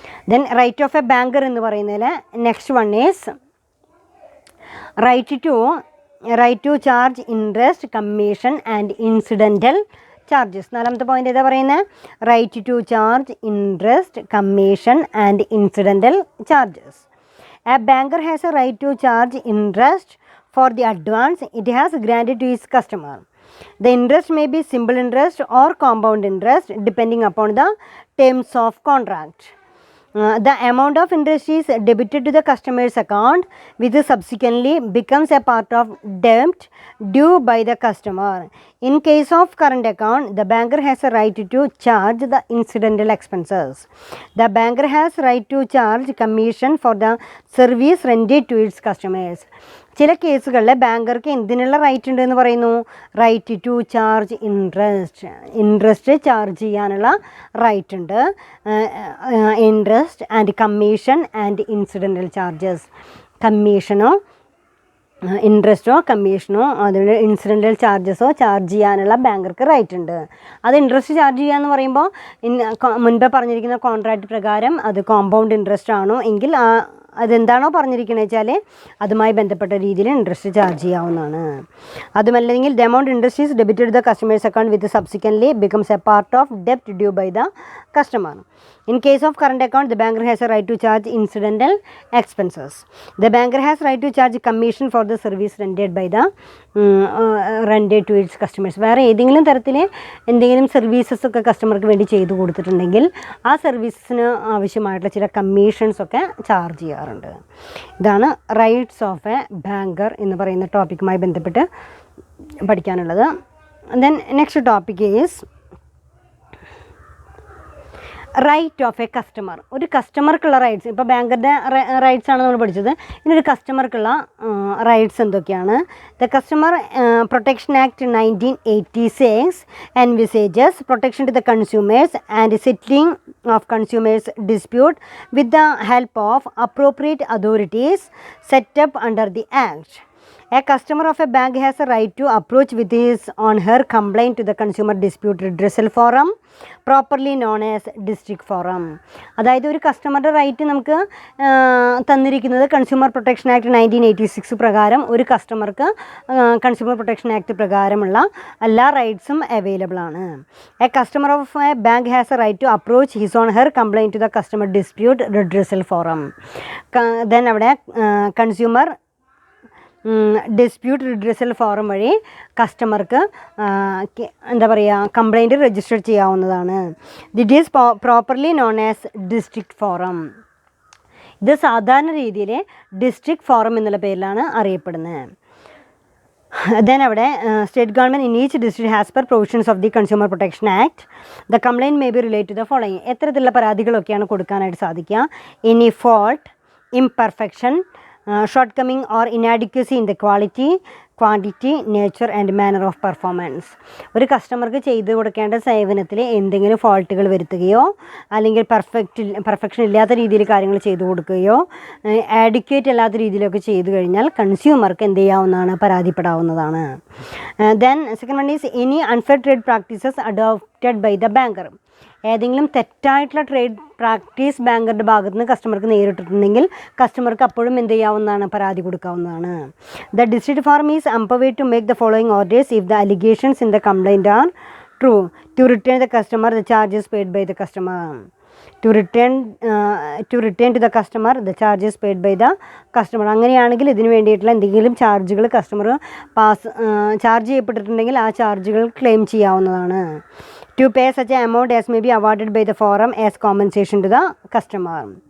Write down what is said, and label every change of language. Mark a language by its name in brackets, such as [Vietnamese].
[English] then right of a banker [Malayalam] എന്ന് പറയുന്നതിൽ [English] Next one is right to charge interest, commission and incidental charges. [Malayalam] നാലാമത്തെ point ഏതാ പറയുന്നത്? [English] Right to charge interest, commission and incidental charges. A banker has a right to charge interest for the advance it has granted to his customer. The interest may be simple interest or compound interest depending upon the terms of contract. The amount of interest is debited to the customer's account which subsequently becomes a part of debt due by the customer. In case of current account, the banker has a right to charge the incidental expenses. The banker has right to charge commission for the service rendered to its customers. [Malayalam] ചില കേസുകളിൽ ബാങ്കർക്ക് എന്തിനുള്ള right ഉണ്ട് എന്ന് പറയുന്നു? [English] right to charge interest [Malayalam] charge ചെയ്യാനുള്ള right ഉണ്ട്. [English] Interest and commission and incidental charges. [Malayalam] കമ്മീഷനോ ഇൻട്രസ്റ്റോ കമ്മീഷനോ അതിന് incidental ചാർജസോ charge ചെയ്യാനുള്ള ബാങ്കർക്ക് റൈറ്റ് ഉണ്ട്. അത് ഇൻട്രസ്റ്റ് ചാർജ് ചെയ്യുക എന്ന് പറയുമ്പോൾ മുൻപേ പറഞ്ഞിരിക്കുന്ന കോൺട്രാക്റ്റ് പ്രകാരം അത് കോമ്പൗണ്ട് ഇൻട്രസ്റ്റ് ആണോ എങ്കിൽ അതെന്താണോ പറഞ്ഞിരിക്കുന്നത് വെച്ചാൽ അതുമായി ബന്ധപ്പെട്ട രീതിയിൽ ഇൻട്രസ്റ്റ് ചാർജ് ചെയ്യാവുന്നതാണ്. [English] അതുമല്ലെങ്കിൽ the amount interest is debited the customers account with subsequently becomes A part of ഡെപ്റ്റ് due by the customer. In case of current account, the banker has a right to charge incidental expenses. The banker has right to charge commission for the service rendered by the rendered to its customers. [Malayalam] വേറെ ഏതെങ്കിലും തരത്തിൽ എന്തെങ്കിലും services ഒക്കെ കസ്റ്റമർക്ക് വേണ്ടി ചെയ്തു കൊടുത്തിട്ടുണ്ടെങ്കിൽ ആ സർവീസസിന് ആവശ്യമായിട്ടുള്ള ചില കമ്മീഷൻസ് ഒക്കെ ചാർജ് ചെയ്യാറുണ്ട്. ഇതാണ് റൈറ്റ്സ് ഓഫ് എ ബാങ്കർ എന്ന് പറയുന്ന ടോപ്പിക്കുമായി ബന്ധപ്പെട്ട് പഠിക്കാനുള്ളത്. [English] Then next topic is right of a customer. [Malayalam] ഒരു കസ്റ്റമർക്കുള്ള റൈറ്റ്സ്, ഇപ്പോൾ ബാങ്കറുടെ റൈറ്റ്സ് ആണ് നമ്മൾ പഠിച്ചത്. ഇനി ഒരു കസ്റ്റമർക്കുള്ള റൈറ്റ്സ് എന്തൊക്കെയാണ്? [English] The customer protection act 1986 envisages protection to the consumers and settling of consumers dispute with the help of appropriate authorities set up under the act. A customer of a bank has a right to approach with his or her complaint to the consumer dispute redressal forum, properly known as district forum. [Malayalam] അതായത് ഒരു കസ്റ്റമറുടെ right നമുക്ക് തന്നിരിക്കുന്നത് consumer protection act 1986 പ്രകാരം ഒരു കസ്റ്റമർക്ക് consumer protection act പ്രകാരമുള്ള എല്ലാ റൈറ്റ്സും available ആണ്. [English] A customer of a bank has a right to approach his on her complaint to the customer dispute redressal forum. [Malayalam] Then അവിടെ കൺസ്യൂമർ ഡിസ്പ്യൂട്ട് റിഡ്രസൽ ഫോറം വഴി കസ്റ്റമർക്ക് എന്താ പറയുക കംപ്ലൈൻറ്റ് രജിസ്റ്റർ ചെയ്യാവുന്നതാണ്. [English] This is properly known as district forum. [Malayalam] ഇത് സാധാരണ രീതിയിൽ district forum എന്നുള്ള പേരിലാണ് അറിയപ്പെടുന്നത്. [English] Then അവിടെ state government in each district has per provisions of the consumer protection act the complaint may be relate to the following. [Malayalam] എത്തരത്തിലുള്ള പരാതികളൊക്കെയാണ് കൊടുക്കാനായിട്ട് സാധിക്കുക? [English] Any fault, imperfection, shortcoming or inadequacy in the quality, quantity, nature and manner of performance. [Malayalam] ഒരു കസ്റ്റമർക്ക് ചെയ്തു കൊടുക്കേണ്ട സേവനത്തിൽ എന്തെങ്കിലും ഫോൾട്ടുകൾ വരുത്തുകയോ അല്ലെങ്കിൽ പെർഫെക്ഷൻ ഇല്ലാത്ത രീതിയിൽ കാര്യങ്ങൾ ചെയ്തു കൊടുക്കുകയോ ആഡിക്വേറ്റ് അല്ലാത്ത രീതിയിലൊക്കെ ചെയ്തു കഴിഞ്ഞാൽ കൺസ്യൂമർക്ക് എന്ത് ചെയ്യാവുന്നതാണ്? പരാതിപ്പെടാവുന്നതാണ്. [English] Then second one is any unfair trade practices adopted by the banker. [Malayalam] ഏതെങ്കിലും തെറ്റായിട്ടുള്ള ട്രേഡ് പ്രാക്ടീസ് ബാങ്കറുടെ ഭാഗത്ത് നിന്ന് കസ്റ്റമർക്ക് നേരിട്ടിട്ടുണ്ടെങ്കിൽ കസ്റ്റമർക്ക് അപ്പോഴും എന്ത് ചെയ്യാവുന്നതാണ്? പരാതി കൊടുക്കാവുന്നതാണ്. [English] The district forum is empowered to make the following orders if the allegations in the complaint are true: to return the customer the charges paid by the customer, to return to the customer the charges paid by the customer. [Malayalam] അങ്ങനെയാണെങ്കിൽ ഇതിന് വേണ്ടിയിട്ടുള്ള എന്തെങ്കിലും ചാർജുകൾ customer charge ചെയ്യപ്പെട്ടിട്ടുണ്ടെങ്കിൽ ആ ചാർജുകൾ claim ചെയ്യാവുന്നതാണ്. [English] To pay such an amount as may be awarded by the forum as compensation to the customer.